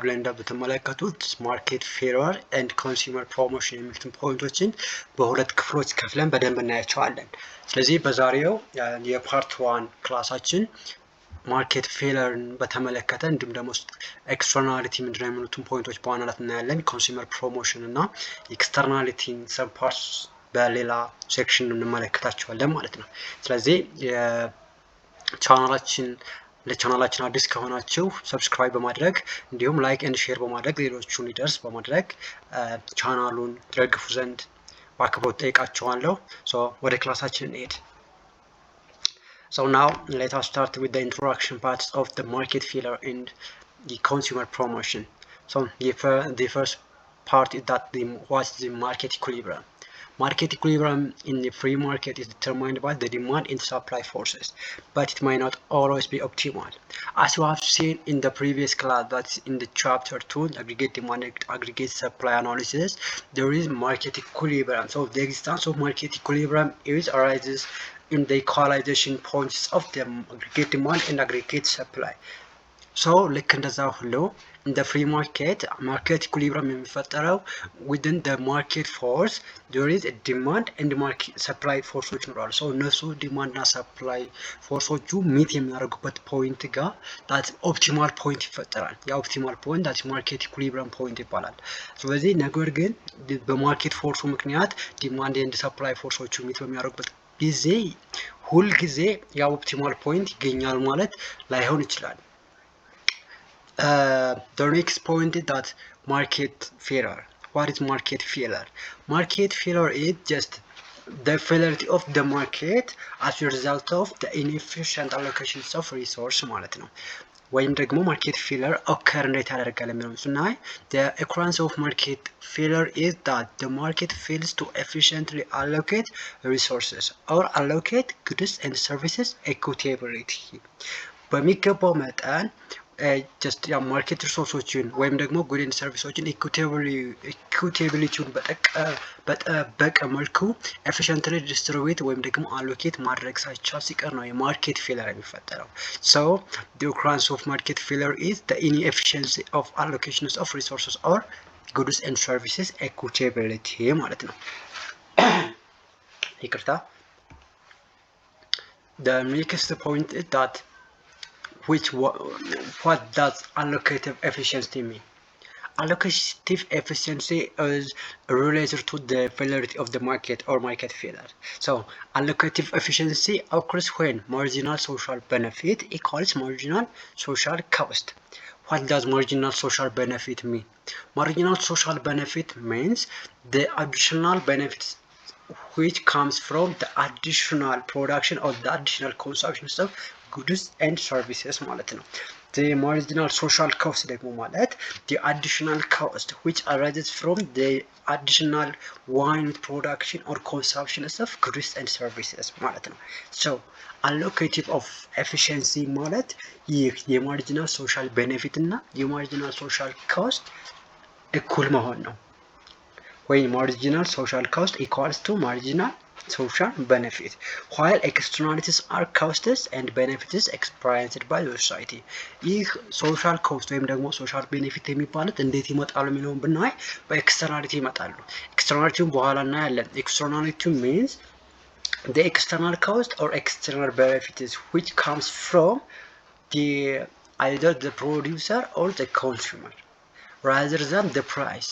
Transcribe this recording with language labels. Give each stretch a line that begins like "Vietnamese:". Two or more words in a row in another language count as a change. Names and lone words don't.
Amharic: ላይ እንደምትመለከቱት
English: market failure and consumer promotion
Amharic: የሚሉትን ፖይንቶችን በሁለት ክፍሎች ከፍለን በደንብ እናያቸዋለን። ስለዚህ በዛሬው የፓርት 1 ክላሳችን
English: market failure
Amharic: በተመለከተ እንዲሁም ደግሞ ኤክስተርናሊቲ ምንድነው የሚሉትን ፖይንቶች በዋናነት እናያለን።
English: consumer promotion
Amharic: እና
English: externality sub parts
Amharic: በሌላ ሴክሽን እንመለከታቸዋለን ማለት ነው። ስለዚህ ለቻናላችን አዲስ ከሆናችሁ ሰብስክራይብ በማድረግ እንዲሁም
English: like and share
Amharic: በማድረግ ሌሎቹን ይደርስ በማድረግ ቻናሉን ትደግፉ ዘንድ በአክብሮት ጠይቃችኋለሁ። ወደ ክላሳችን እንሄድ።
English: So now let us start with the introduction parts of the market failure and the consumer promotion. So the first part is that what's the market equilibrium. Market equilibrium in the free market is determined by the demand and supply forces, but it might not always be optimal. As you have seen in the previous class, that's in the chapter 2, aggregate demand and aggregate supply analysis, there is market equilibrium. So the existence of market equilibrium arises in the equalization points of the aggregate demand and aggregate supply. So
Amharic: ልክ እንደዛ ሁሉ
English: in the free market equilibrium የሚፈጠረው within the market force there is a demand and market supply forces
Amharic: ይኖራሉ። so እነሱ ዲማንድ እና
English: supply forces meet
Amharic: የሚያደርጉበት ፖይንት ጋር
English: that optimal point
Amharic: ይፈጠራል። ያ
English: optimal point that market equilibrium point
Amharic: ይባላል። ስለዚህ ነገር ግን
English: market force
Amharic: ምክንያት
English: demand and supply forces meet
Amharic: በሚያደርጉበት ጊዜ ሁል ጊዜ ያ
English: optimal point
Amharic: ይገኛል ማለት ላይሆን ይችላል።
English: The next point is that market failure. What is market failure? Market failure is just the failure of the market as a result of the inefficient allocation of resource
Amharic: ማለት ነው። ወይም ደግሞ ማርኬት ፌለር ኦከር እንዴት ያደርጋል የሚለውን ስናይ
English: the occurrence of market failure is that the market fails to efficiently allocate resources or allocate goods and services equitably.
Amharic: በሚገባው መጠን ጀስት ያ ማርኬት ሪሶርሶችን ወይም ደግሞ
English: goods and services
Amharic: ኢኩቴቢሊቲውን በጠበቀ መልኩ ኤፊሽንትሊ ዲስትሪቢዩት ወይም ደግሞ አሎኬት ማድረግ ሳይቻል ሲቀር ነው የማርኬት ፌለር የሚፈጠረው።
English: so the occurrence of market failure is the inefficiency of allocations of resources or goods and services equitability
Amharic: ማለት ነው። ይቅርታ።
English: the next point is that what does allocative efficiency mean? Allocative efficiency is related to the failure of the market or market failure. So allocative efficiency occurs when marginal social benefit equals marginal social cost. What does marginal social benefit mean? Marginal social benefit means the additional benefits which comes from the additional production or the additional consumption of goods and services
Amharic: ማለት ነው።
English: the marginal social cost
Amharic: ደግሞ ማለት
English: the additional cost which arises from the additional wine production or consumption of goods and services
Amharic: ማለት ነው።
English: so allocative of efficiency
Amharic: ማለት ይህ የማርጂናል ሶሻል ቤኔፊት እና የማርጂናል ሶሻል ኮስት እኩል መሆን ነው።
English: ወይ marginal social cost equals to marginal social benefit, while externalities are costs and benefits experienced by the society. ይህ social cost
Amharic: ወይም ደግሞ
English: social benefit
Amharic: የሚባሉት እንዴት ይመጣሉ የሚለውን ብናይ በኤክስተርናሊቲ ይመጣሉ። ኤክስተርናሊቲውን በኋላ እናያለን።
English: externality means the external cost or external benefits which comes from either the producer or the consumer rather than the price.